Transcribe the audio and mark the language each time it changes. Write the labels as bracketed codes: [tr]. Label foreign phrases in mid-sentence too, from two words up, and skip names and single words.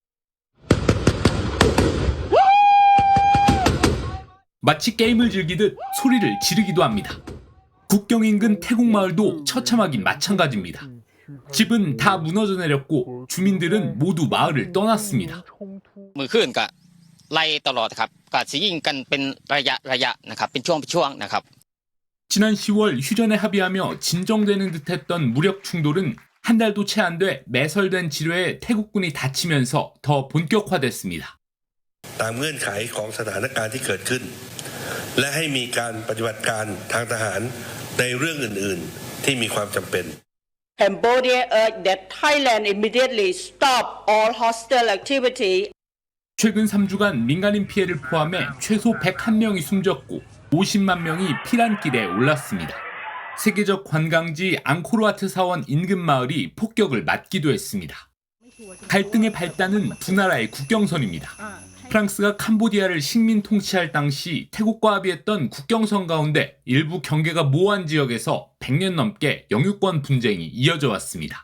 [ko] 마치 게임을 즐기듯 소리를 지르기도 합니다. 국경 인근 태국 마을도 처참하긴 마찬가지입니다. 집은 다 무너져 내렸고 주민들은 모두 마을을 떠났습니다. [th] มือขึ้นก็ไล่ตลอดครับก็สิยิงกันเป็นระยะนะครับเป็นช่วงนะครับ [ko] 지난 10월 휴전에 합의하며 진정되는 듯했던 무력 충돌은 한 달도 채 안 돼 매설된 지뢰에 태국군이 다치면서 더 본격화됐습니다. [th] ตามเงื่อนไขของสถานการณ์ที่เกิดขึ้นและให้มีการปฏิบัติการทางทหารในเรื่องอื่นๆที่มีความจำเป็น [en] Cambodia urged that Thailand immediately stop all hostile activity. [ko] 최근 3주간 민간인 피해를 포함해 최소 101명이 숨졌고 50만 명이 피난길에 올랐습니다. 세계적 관광지 앙코르와트 사원 인근 마을이 폭격을 맞기도 했습니다. 갈등의 발단은 두 나라의 국경선입니다. 프랑스가 캄보디아를 식민 통치할 당시 태국과 합의했던 국경선 가운데 일부 경계가 모호한 지역에서 100년 넘게 영유권 분쟁이 이어져 왔습니다.